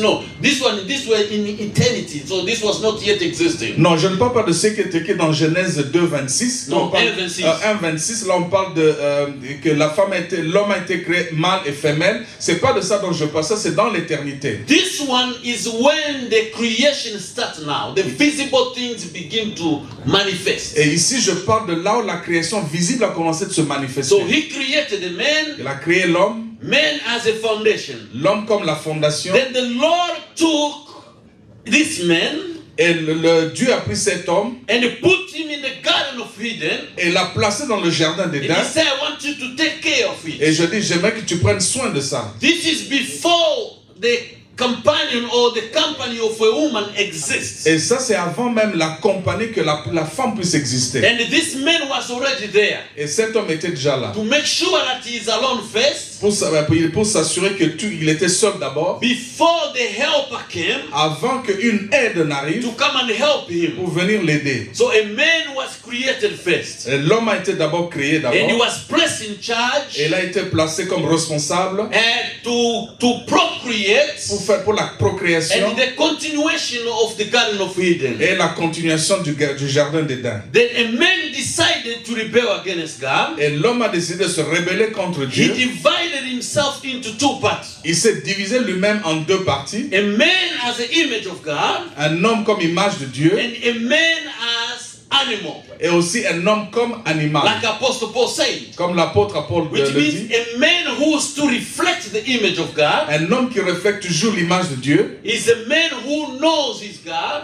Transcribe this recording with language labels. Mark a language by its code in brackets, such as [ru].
[en] No, this were in eternity, so this was not yet existing. [fr] Non, je ne parle pas de ce qui est écrit dans Genèse 2:26. Non, 1:26. 1:26, là on parle que l'homme a été créé mâle et femelle. C'est pas de ça dont je parle, ça c'est dans l'éternité. [en] This one is when the creation starts now. The visible things begin to manifest. [fr] Et ici je parle de là où la création visible a commencé de se manifester. [en] So he created a man, [fr] Il a créé l'homme, [en] man as a foundation. [fr] l'homme comme la fondation. [en] Then the Lord took this man [fr] Et Dieu a pris cet homme [en] and he put him in the Garden of Eden. [fr] et l'a placé dans le jardin [en] And [fr] d'Éden. [en] he said, I want you to take care of [fr] Et [en] it. [fr] je dis, j'aimerais que tu prennes soin de ça. [en] This is before the companion or the company of a woman exists. [fr] Et ça, c'est avant même la compagnie que la femme puisse exister. [en] And this man was already there [fr] Et cet homme était déjà là. [en] to make sure that he is alone first. [fr] Pour s'assurer qu'il était seul d'abord. [en] Before the helper came [fr] Avant qu'une aide n'arrive [en] to come and help him. [fr] pour venir l'aider. [en] So a man was created first. [fr] Et l'homme a été d'abord créé [en] And he [fr] d'abord. [en] was placed in charge [fr] Et il a été placé comme responsable [en] and to procreate [fr] pour la procréation [en] and the continuation of the Garden of Eden. [fr] et la continuation du jardin d'Éden. [en] Then a man decided to rebel against God. [fr] Et l'homme a décidé de se rebeller contre [en] He [fr] Dieu. [en] divided himself into two parts. [fr] Il s'est divisé lui-même en deux parties. [en] A man as the image of God [fr] Un homme comme image de Dieu [en] and a man as animal. [fr] et aussi un homme comme animal. [en] Like Apostle Paul said. [fr] Comme l'apôtre Paul [en] Which [fr] le [en] means [fr] dit. [en] a man who is to reflect the image of God [fr] Un homme qui reflète toujours l'image de Dieu. [en] is a man who knows his God.